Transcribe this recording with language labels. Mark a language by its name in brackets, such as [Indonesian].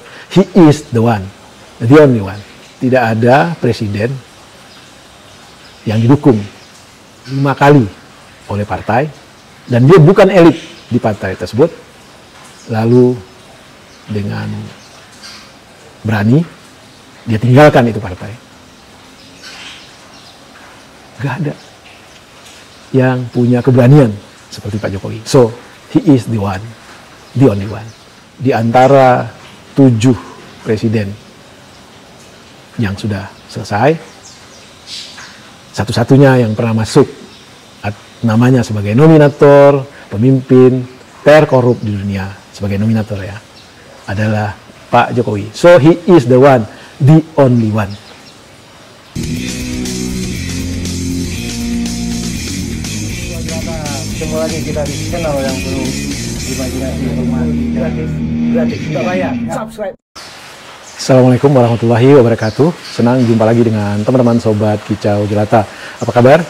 [English] He is the one, the only one. [Indonesian] Tidak ada presiden yang didukung 5 kali oleh partai, dan dia bukan elit di partai tersebut, lalu dengan berani dia tinggalkan itu partai. Gak ada yang punya keberanian seperti Pak Jokowi. [English] So, he is the one, the only one. [Indonesian] Di antara 7 presiden yang sudah selesai, satu-satunya yang pernah masuk namanya sebagai nominator pemimpin terkorup di dunia, sebagai nominator ya, adalah Pak Jokowi. [English] So, he is the one, the only one. [Indonesian] Ketemu lagi kita di channel yang perlu imajinasi gratis tidak bayar. [English] Subscribe. [Indonesian] Assalamualaikum warahmatullahi wabarakatuh. Senang jumpa lagi dengan teman-teman sobat Kicau Jelata. Apa kabar?